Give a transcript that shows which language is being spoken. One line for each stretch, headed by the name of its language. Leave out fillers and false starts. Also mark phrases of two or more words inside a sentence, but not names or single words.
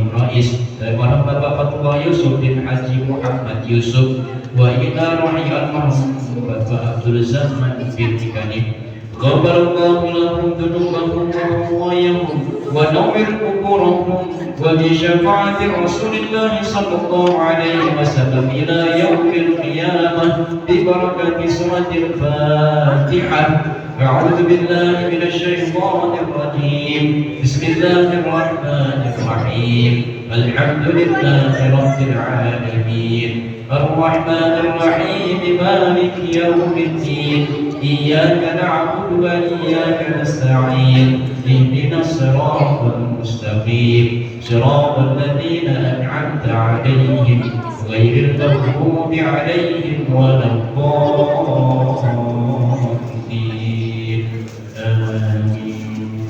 Arabic: رئيس المرحوم Bapak Fatullah Yusuf بن حاج Muhammad Yusuf وإلى المرحوم Bapak Abdul Zaman بنت Kanib غفر الله لهم ذنوبهم ورحمهم ونور قبورهم وبشفاعة رسول الله صلى الله عليه وسلم إلى يوم القيامة ببركة سورة الفاتحة. أعوذ بالله من الشيطان الرجيم. بسم الله الرحمن الرحيم. الحمد لله رب العالمين. الرحمن الرحيم. مالك يوم الدين. إياك نعبد وإياك نستعين اهدنا الصراط المستقيم صراط الذين أنعمت عليهم غير المغضوب عليهم ولا الضالين آمين.